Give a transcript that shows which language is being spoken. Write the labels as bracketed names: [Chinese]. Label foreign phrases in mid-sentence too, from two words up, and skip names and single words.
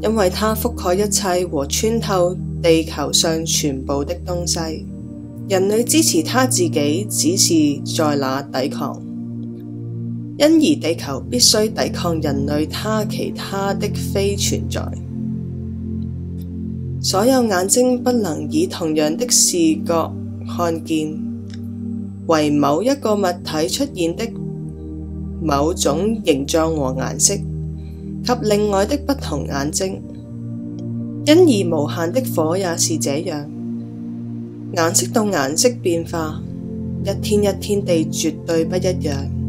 [Chinese] 因為它覆蓋一切和穿透地球上全部的東西。人類支持它自己，只是在那抵抗，因而地球必須抵抗人類其他的非存在。所有眼睛不能以同樣的視覺看見，為某一個物體出現的某種形狀和顏色及另外的不同眼睛，因而無限的火也是這樣，顏色到顏色變化，一天一天地絕對不一樣。